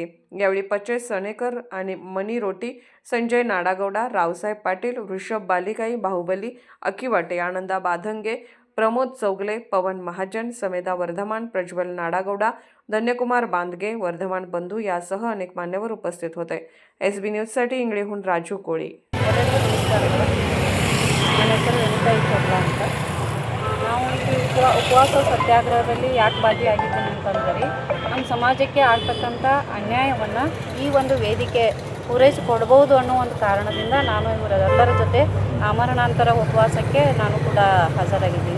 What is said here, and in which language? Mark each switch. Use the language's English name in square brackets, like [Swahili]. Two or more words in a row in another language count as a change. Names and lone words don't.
[Marathi] यावेळी पचेश सणेकर आणि मनी रोटी, संजय नाडागौडा, रावसाहेब पाटील, ऋषभ बालिकाई, बाहुबली अकिवाटे, आनंदा बाधंगे, प्रमोद चौगले, पवन महाजन, समेदा वर्धमान, प्रज्वल नाडागौडा, धन्यकुमार बांदगे, वर्धमान बंधू यासह अनेक मान्यवर उपस्थित होते. SB न्यूजसाठी इंगळेहून राजू कोळी. [Kannada] ನನ್ನ ಹೆಸರು ವೆನಿತಾ ಚೋಪ್ರಾ ಅಂತ. ನಾವು ಉಪವಾಸ ಸತ್ಯಾಗ್ರಹದಲ್ಲಿ ಯಾಕೆ ಭಾಗಿಯಾಗಿದ್ದೀನಿ ಅಂತಂದರೆ ನಮ್ಮ ಸಮಾಜಕ್ಕೆ ಆಗ್ತಕ್ಕಂಥ ಅನ್ಯಾಯವನ್ನು ಈ ಒಂದು ವೇದಿಕೆ ಪೂರೈಸಿಕೊಡ್ಬೋದು ಅನ್ನೋ ಒಂದು ಕಾರಣದಿಂದ ನಾನು ಇವರೆಲ್ಲರ ಜೊತೆ ಆಮರಣಾಂತರ ಉಪವಾಸಕ್ಕೆ ನಾನು ಕೂಡ ಹಾಜರಾಗಿದ್ದೀನಿ.